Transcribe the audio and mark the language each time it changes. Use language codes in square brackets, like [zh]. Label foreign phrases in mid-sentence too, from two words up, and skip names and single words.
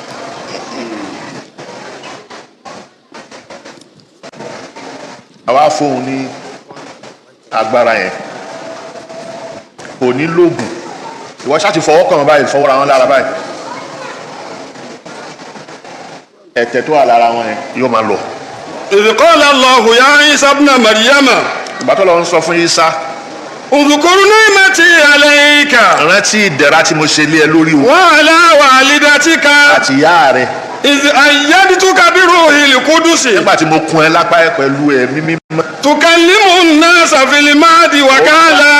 [yo] àwa fóun ní agbára yẹn kò ní lóògùn ìwọ ṣáà ti fọwọ́ kàn wọ́n báyìí fọwọ́ ra wọn lára báyìí ẹ̀tẹ̀ tó wà lára wọn yẹn yóò máa lọ. [ar] إذ قال الله يا عيسى ابن مريم. [yo] ìgbà tó lọ ń sọ fún Isa. [ar] اذكر نعمتي عليك. [yo] rántí ìdẹ̀ra tí mo ṣe lé ẹ lórí o. [ar] وعلى والدتك. [yo] àti ìyá rẹ. [ar] إذ أيدتك بروح القدس. [yo] nígbà tí mo kún ẹ lápá ẹ pẹ̀lú ẹ̀mí mímọ́. [ar] تكلم الناس في المهد وكهلا.